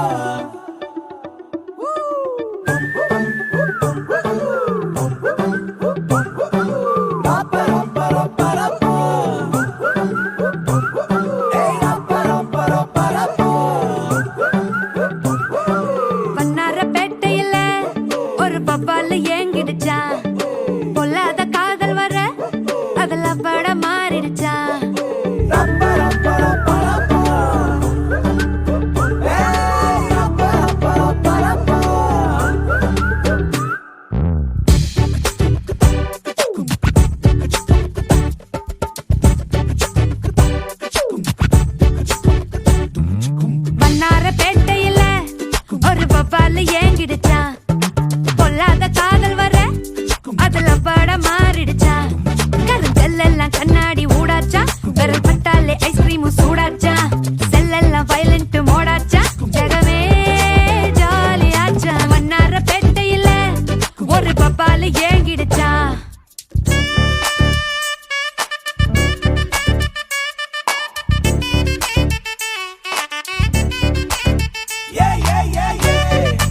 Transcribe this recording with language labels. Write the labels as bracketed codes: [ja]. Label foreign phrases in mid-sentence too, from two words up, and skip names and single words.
[ta] Rappa rappa rappa rappa. Hey rappa rappa rappa rappa. வண்ணாரப்பேட்டையில ஒரு பப்பால ஏங்கிடுச்சா, பொல்லாத காதல் வர அதுல பட மாறிடுச்சா. Rappa rappa rappa rappa. Hey rappa rappa rappa rappa. வண்ணாரப்பேட்டையில ஒரு பப்பால ஏங்கிடுச்சா, பொல்லாத காதல் வர அதுல பட மாறிடுச்சா. கருங்கல்லாம் கண்ணாடி ஊடாச்சா, விரல் பட்டாலே ஐஸ்கிரீமும் சூடாச்சா. செல்லெல்லாம் [en] violent modeஆச்சா, [ta] ஜகமே ஜாலியாச்சா. வண்ணாரப்பேட்டையில ஒரு பப்பால ஏங்கிடுச்சா. Yeah yeah yeah yeah.